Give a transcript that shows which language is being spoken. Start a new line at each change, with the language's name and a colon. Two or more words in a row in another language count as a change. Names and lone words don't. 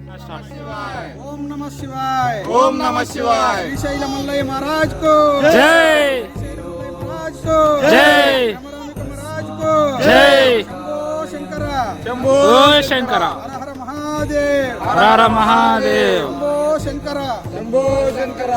Sanskrit: ओम नमः शिवाय। ओम नमः शिवाय।
Hindi: श्रीशैल मल्लయ్య महाराज को जय। महाराज को जय। महाराज को जय। शंभो शंकर। शंभो शंकर। हर हर महादेव। हर हर महादेव। शंभो शंकर। शंभो शंकर।